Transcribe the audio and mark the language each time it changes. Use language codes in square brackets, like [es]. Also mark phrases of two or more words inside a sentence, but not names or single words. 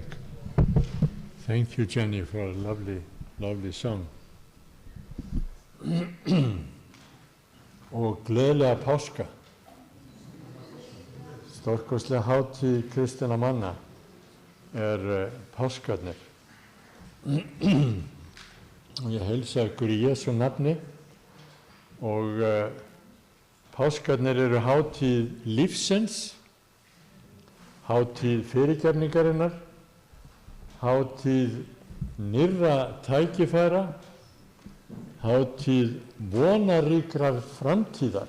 [en] Thank you, Jenny, for a lovely, lovely song. [is] Og gleðilega páska. Stórkostlega hátíð kristinna manna páskarnir. Og ég heilsa ykkur í Jesú nafni og páskarnir eru hátíð lífsins, hátíð fyrirgefningarinnar, hátíð nýrra tækifæra, hátíð vonaríkrar framtíðar.